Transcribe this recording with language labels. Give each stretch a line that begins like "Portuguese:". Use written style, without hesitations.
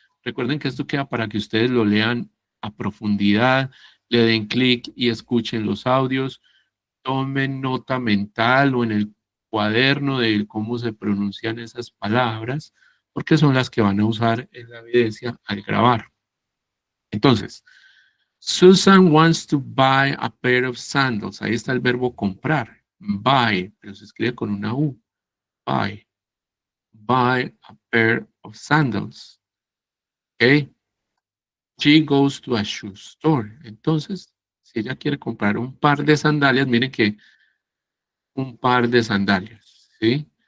Spanish: Recuerden que esto queda para que ustedes lo lean a profundidad, le den clic y escuchen los audios. Tomen nota mental o en el cuaderno de cómo se pronuncian esas palabras, porque son las que van a usar en la evidencia al grabar.
English: Entonces, Susan wants to buy a pair of sandals.
Spanish: Ahí está el verbo comprar. Buy, pero se escribe con una U.
English: Buy. Buy a pair of sandals. ¿Ok? She goes to a shoe store.
Spanish: Entonces, si ella quiere comprar un par de sandalias, miren que un par de sandalias. ¿Sí?